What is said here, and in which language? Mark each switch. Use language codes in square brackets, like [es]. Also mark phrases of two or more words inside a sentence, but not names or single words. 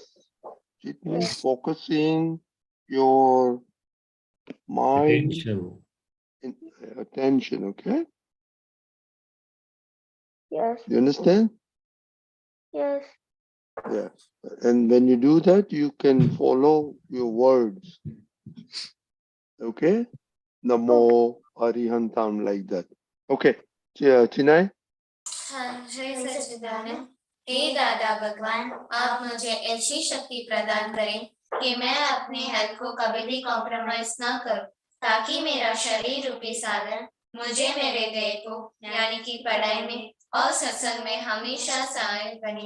[en] Chit means focusing your mind, Attention. attention, okay? Yes. You understand? Yes. Yeah. And when you do that, you can follow your words, okay? [pra] Namo, Arihantam, [en] like that. Okay. Chinay? [hi] जय सच्चिदानंद। हे दादा भगवान, आप मुझे ऐसी शक्ति प्रदान करें कि मैं अपने हेल्थ को कभी भी कॉम्प्रोमाइज ना करूं, ताकि मेरा शरीर रूपी साधन मुझे मेरे ध्येय को यानी कि पढ़ाई में और सत्संग में हमेशा सहायक बने।